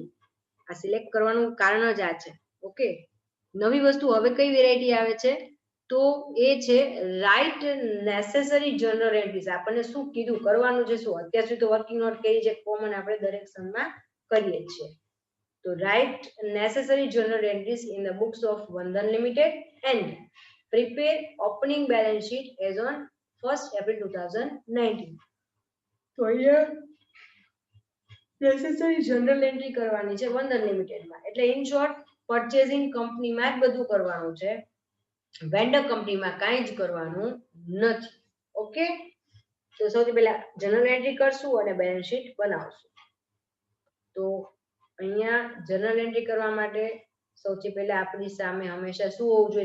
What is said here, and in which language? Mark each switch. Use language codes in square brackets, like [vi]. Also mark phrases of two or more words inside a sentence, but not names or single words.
[gu] આ સિલેક્ટ કરવાનું કારણ જ આ છે. ઓકે, નવી વસ્તુ હવે કઈ વેરાયટી આવે છે? તો એ છે [en] write necessary journal entries. [gu] આપણને શું કીધું કરવાનું છે, શું અત્યાર સુધી તો [en] working note [gu] કરી છે, કોમન આપણે દરેક સમમાં કરીએ છીએ. [en] તો write necessary journal entries in the books of Bandhan Limited and prepare opening balance sheet as on 1st April 2019. [gu] તો અહીંયા [en] necessary journal entry [gu] કરવાની છે બંધન લિમિટેડમાં. એટલે [en] in short purchasing [gu] કંપનીમાં જ બધું કરવાનું છે, વેન્ડર કંપનીમાં કાંઈ જ કરવાનું નથી. ઓકે, તો સૌથી પહેલા [en] journal entry [gu] કરશું અને [en] balance sheet [gu] બનાવશું. તો અહીંયા [en] journal entry [gu] કરવા માટે સૌથી પહેલા આપણી સામે હંમેશા શું હોવું જોઈએ?